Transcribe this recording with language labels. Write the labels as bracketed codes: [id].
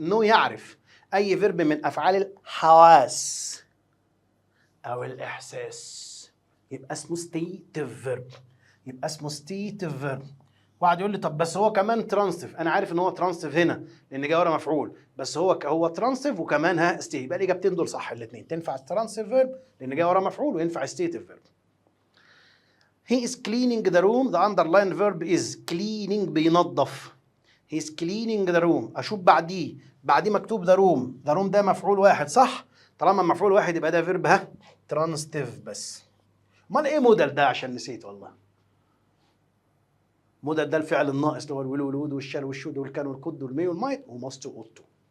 [ar] no يعرف اي فيرب من افعال الحواس او الاحساس يبقى اسمه ستيتيف فيرب، يبقى اسمه ستيتيف فيرب. واحد يقول لي طب بس هو كمان ترانستيف. انا عارف ان هو ترانستيف هنا لان جاي ورا مفعول، بس هو ترانستيف وكمان ستي، يبقى الاجابتين دول صح الاثنين. تنفع ترانستيف فيرب لان جاي ورا مفعول، وينفع ستيتيف فيرب. [en] He is cleaning the room. the underlined verb is cleaning، [ar] بينظف. [en] He is cleaning the room. [ar] اشوف بعديه مكتوب [en] the room. [ar] the room ده مفعول واحد صح؟ طالما مفعول واحد يبقى ده فيرب ترانستيف بس. امال ايه مودل ده؟ عشان نسيت والله. مودل ده الفعل الناقص اللي هو الول والود والشال والشود والكان والكد والمي والمايت وماست واوتو.